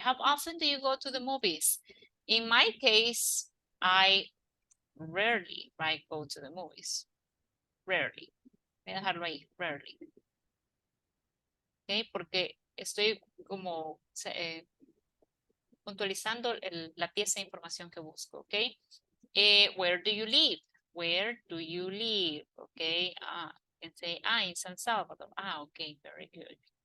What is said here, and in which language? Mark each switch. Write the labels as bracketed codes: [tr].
[en] How often do you go to the movies? In my case, I rarely, right, go to the movies. Rarely. [es] Voy a dejarlo ahí, rarely. Okay, porque estoy como puntualizando la pieza de información que busco, okay? [en] Where do you live? Where do you live? Okay, can say, in San Salvador. Okay, very good.